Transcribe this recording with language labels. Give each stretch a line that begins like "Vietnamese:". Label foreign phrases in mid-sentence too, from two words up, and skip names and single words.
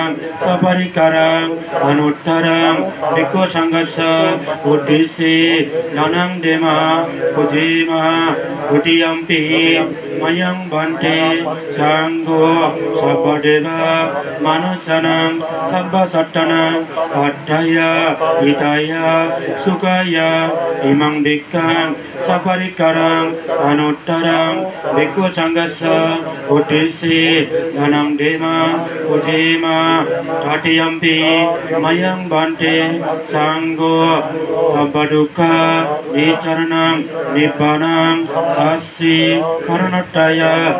Pali: সপরিকারাং অনুত্তরাং ভিক্ষু সংঘস্য উদ্দেশ্যে দানাং দেমা পুজেমা দ্বিতীয়ম্পি ময়ং বান্তে সাঙ্গো সাম্পদেবা মনুষ্যানাং সাব্বাসাট্টানাং পাঠ্যায়া hitaya sukaya imang vikkang saparikarang anuttarang bhikkhu sanghassa uddisse dhanang dema pujema tatiyampi mayang bante sangho sabbadukkha nicharanang nibbanang sassi karanattaya